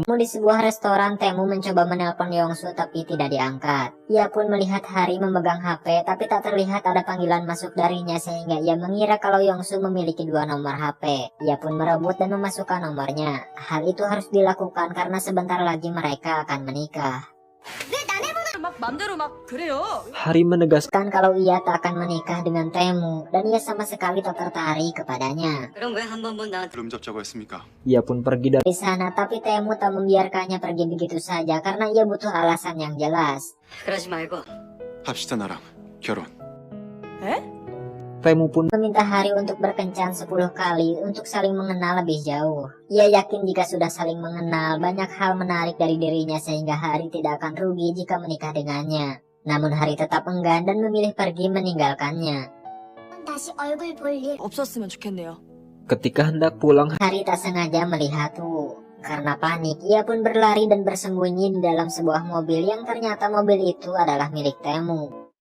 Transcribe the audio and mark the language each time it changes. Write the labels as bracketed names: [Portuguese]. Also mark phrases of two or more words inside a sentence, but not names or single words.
[Indonesian] Di sebuah restoran, Taemu mencoba menelpon Yong-su tapi tidak diangkat. Ia pun melihat Hari memegang HP tapi tak terlihat ada panggilan masuk darinya sehingga ia mengira kalau Yong-su memiliki 2 nomor HP. Ia pun merebut dan memasukkan nomornya. Hal itu harus dilakukan karena sebentar lagi mereka akan menikah. [Korean] 막 맘대로 막 그래요. [Indonesian] Hari menegaskan Kalau ia tak akan menikah dengan Taemu dan ia sama sekali tak tertarik kepadanya. [Korean] 그럼 왜 한 번만 나한테 그럼 잡자고 했습니까? [Indonesian] ia pun pergi Di sana, tapi Taemu tak membiarkannya pergi begitu saja karena ia butuh alasan yang jelas. [Korean] 그러지 말고 합시다 나랑 결혼. [Indonesian] Taemu pun Meminta Hari untuk berkencan 10 kali untuk saling mengenal lebih jauh. Ia yakin jika sudah saling mengenal, banyak hal menarik dari dirinya sehingga Hari tidak akan rugi jika menikah dengannya. Namun Hari tetap enggan dan memilih pergi meninggalkannya. [Korean] 다시 얼굴 볼 일. 없었으면 좋겠네요. [Indonesian] ketika hendak pulang, Hari tak sengaja melihat Tu. Karena panik, ia pun berlari dan bersembunyi di dalam sebuah mobil yang ternyata mobil itu adalah milik Taemu.